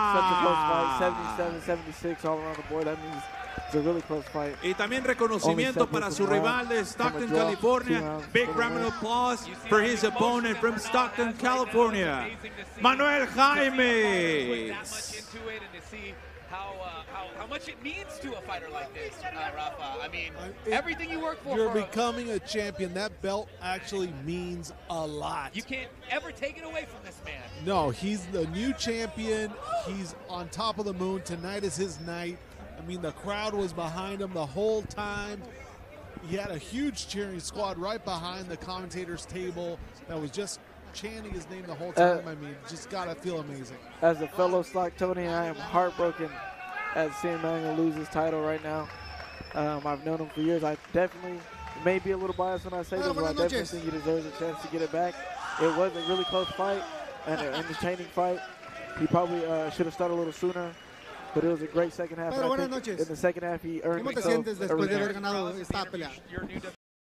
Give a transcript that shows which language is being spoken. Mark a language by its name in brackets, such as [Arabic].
[English] Such a close fight, 77-76 all around the board. That means it's a really close fight. [Spanish] Y también reconocimiento para su rival de Stockton, California. [English] Big round of applause for his opponent from Stockton, California, Manuel Jaimes. How much it means to a fighter like this, Rafa. I mean, everything you work for. You're becoming a champion. That belt actually means a lot. You can't ever take it away from this man. No, he's the new champion. He's on top of the moon. Tonight is his night. I mean, the crowd was behind him the whole time. He had a huge cheering squad right behind the commentator's table that was just chanting his name the whole time. I mean, just gotta feel amazing. As a fellow Stocktonian, I am heartbroken at seeing Manuel lose his title right now. I've known him for years. I definitely may be a little biased when I say this, but I definitely think he deserves a chance to get it back. It was a really close fight and an entertaining fight. He probably should have started a little sooner, but it was a great second half. [Spanish] Pedro, buenas noches. [English] In the second half, he earned [Spanish] ¿Cómo te sientes después de haber ganado esta pelea?